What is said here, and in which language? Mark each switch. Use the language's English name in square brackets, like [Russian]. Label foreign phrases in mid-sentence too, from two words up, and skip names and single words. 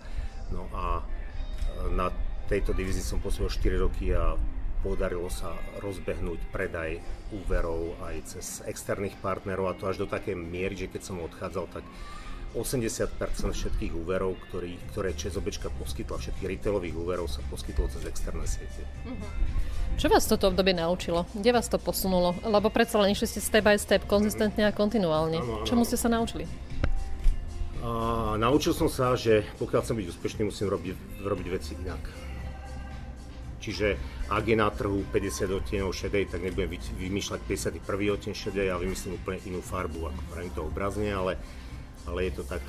[Slovak] No a na tejto divízii som pôsobil 4 roky a podarilo sa rozbehnúť predaj úverov aj cez externých partnerov, a to až do takej miery, že keď som odchádzal, tak 80% všetkých úverov, ktoré ČSOBčka poskytla, všetkých retailových úverov sa poskytlo cez externé siete. Čo vás toto obdobie naučilo? Kde vás to posunulo? Lebo predsa len išli ste [English] step by step, [Slovak] konzistentne a kontinuálne. Čomu ste sa naučili? Naučil som sa, že pokiaľ chcem byť úspešný, musím robiť veci inak. Čiže ak je na trhu 50 odtieňov šedej, tak nebudem vymýšľať 51. odtieň šedej a vymyslím úplne inú farbu, ako pravím to obrazne, ale je to tak.